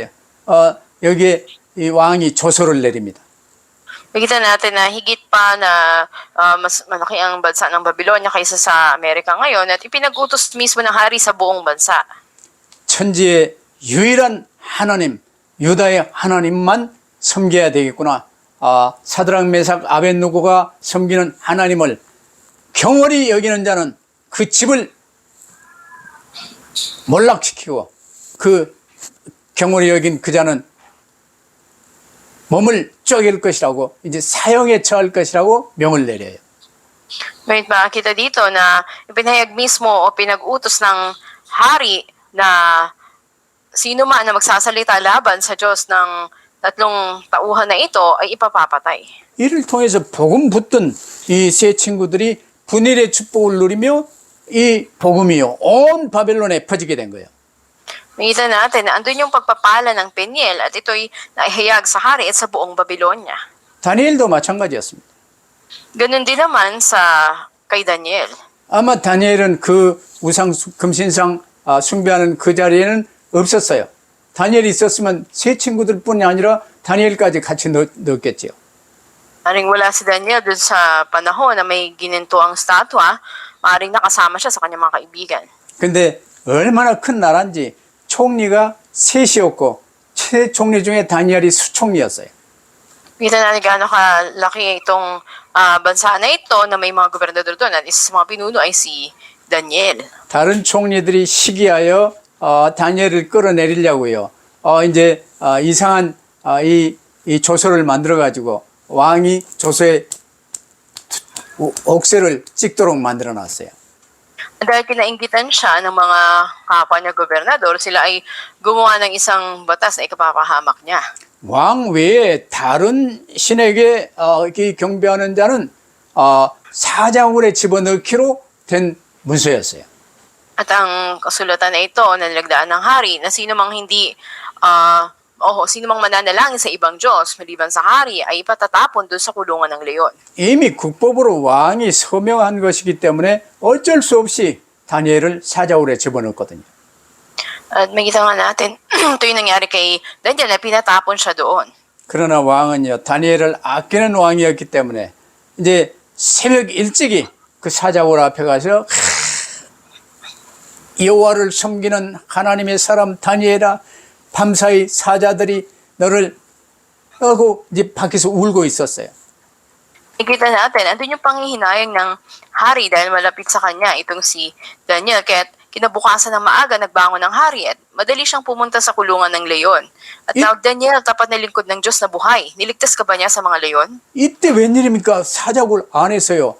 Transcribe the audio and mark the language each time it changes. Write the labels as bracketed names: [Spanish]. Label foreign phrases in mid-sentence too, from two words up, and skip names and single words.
[Korean] 여기에 이 왕이 조서를 내립니다. [Filipino] Nakita natin na higit pa na mas malaki ang bansa ng Babylonia kaysa sa Amerika ngayon at ipinag-utos mismo ng hari sa buong bansa. [Korean] 천지의 유일한 하나님, 유다의 하나님만 섬겨야 되겠구나. 사드락, 메삭, 아벤누고가 섬기는 하나님을 경홀히 여기는 자는 그 집을 몰락시키고 그 경홀히 여긴 그 자는 몸을 쪼갤 것이라고 이제 사형에 처할 것이라고 명을 내려요. [Filipino] Ngayon makikita dito na ipinahayag mismo o pinag-utos ng hari na sino man na magsasalita laban sa Diyos ng tatlong tauhan na ito ay ipapapatay. [Korean] 이를 통해서 복음 붙든 이 세 친구들이 분일의 축복을 누리며 이 복음이요 온 바벨론에 퍼지게 된 거예요. [Filipino] Makita natin na andun yung pagpapala ng Peniel at ito'y naihayag sa hari at sa buong Babylonia. [Korean] 다니엘도 마찬가지였습니다. [Filipino] Ganun din naman sa kay Daniel. [Korean] 아마 다니엘은 그 우상 금신상 숭배하는 그 자리에는 없었어요. 다니엘이 있었으면 세 친구들뿐이 아니라 다니엘까지 같이 넣었겠지요. [Filipino] Maring wala si Daniel dun sa panahon na may gininto ang statwa, maring nakasama siya sa kanyang mga kaibigan. [Korean] 근데 얼마나 큰 나라인지 총리가 셋이었고 세 총리 중에 다니엘이 수총리였어요. [Filipino] Kita natin gaano kalaki itong bansa na ito na may mga gobernador doon at isa sa mga pinuno ay si Daniel. [Korean] 다른 총리들이 시기하여 다니엘을 끌어내리려고요. 이제 이상한 이 조서를 만들어 가지고 왕이 조서에 옥새를 찍도록 만들어 놨어요. [Filipino] Dahil kinainggitan siya ng mga kapwa niya gobernador, sila ay gumawa ng isang batas na ikapapahamak niya. [Korean] 왕 외에 다른 신에게 경배하는 자는 사자굴에 집어넣기로 된 문서였어요. [Filipino] At ang kasulatan na ito na nilagdaan ng hari na sino mang sino mang mananalangin sa ibang Diyos maliban sa hari ay ipatatapon doon sa kulungan ng leon. [Korean] 이미 국법으로 왕이 서명한 것이기 때문에 어쩔 수 없이 다니엘을 사자굴에 집어넣었거든요. [Filipino] At makita nga natin, ito yung nangyari kay Daniel na pinatapon siya doon. [Korean] 그러나 왕은요, 다니엘을 아끼는 왕이었기 때문에 이제 새벽 일찍이 그 사자굴 앞에 가서 여호와를 섬기는 하나님의 사람 다니엘아, 밤사이 사자들이 너를 하고 이제 밖에서 울고 있었어요. [Filipino] Nakita natin, andun yung panghihinayang ng hari dahil malapit sa kanya itong si Daniel. Kaya kinabukasan ng maaga, nagbangon ng hari at madali siyang pumunta sa kulungan ng leon. At tawag Daniel, tapat na lingkod ng Diyos na buhay. Niligtas ka ba niya sa mga leon? [Korean] 이때 웬일입니까? 사자굴 안에서요.